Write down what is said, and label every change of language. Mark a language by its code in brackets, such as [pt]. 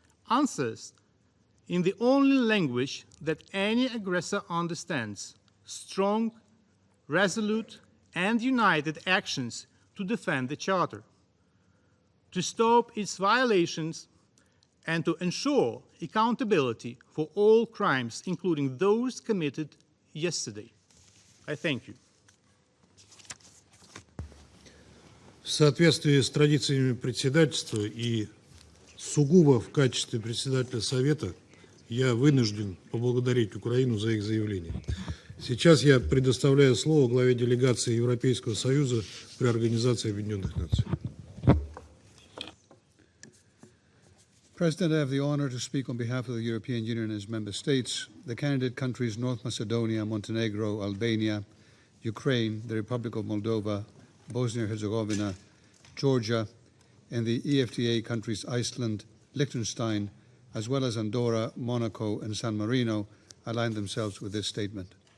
[en] Answers in the only language that any aggressor understands: strong, resolute, and united actions to defend the Charter, to stop its violations, and to ensure accountability for all crimes, including those committed yesterday. I thank you. [ru] В соответствии с традициями председательства и сугубо в качестве председателя Совета я вынужден поблагодарить Украину за их заявление. Сейчас я предоставляю слово главе делегации Европейского Союза при Организации Объединенных Наций. [en] President, I have the honor to speak on behalf of the European Union and its member states, the candidate countries North Macedonia, Montenegro, Albania, Ukraine, the Republic of Moldova, Bosnia and Herzegovina, Georgia, and the EFTA countries Iceland, Liechtenstein, as well as Andorra, Monaco, and San Marino, align themselves with this statement.